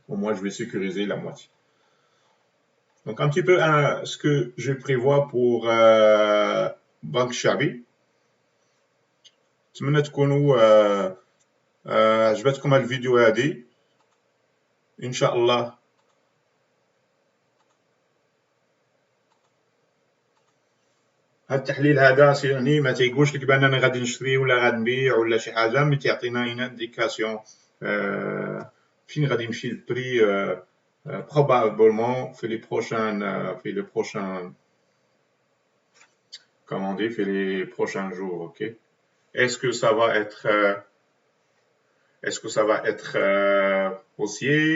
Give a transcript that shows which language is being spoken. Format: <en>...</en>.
<fr>Au moins, je vais sécuriser la moitié. Donc, un petit peu ce que je prévois pour Banque Shabi.</fr> <ar>تمنى تكونوا عجبتكم الفيديو هذه ان شاء الله. هذا التحليل هذا يعني ما تيقولش لك باننا غادي نشري ولا غادي نبيع ولا شي حاجه، مي تيعطينا اين انديكاسيون فين غادي يمشي البري probablement في</ar> <fr>les prochains comment on dit,</fr> <ar>في</ar> <fr>les prochains jours, ok. Est-ce que ça va être haussier?</fr>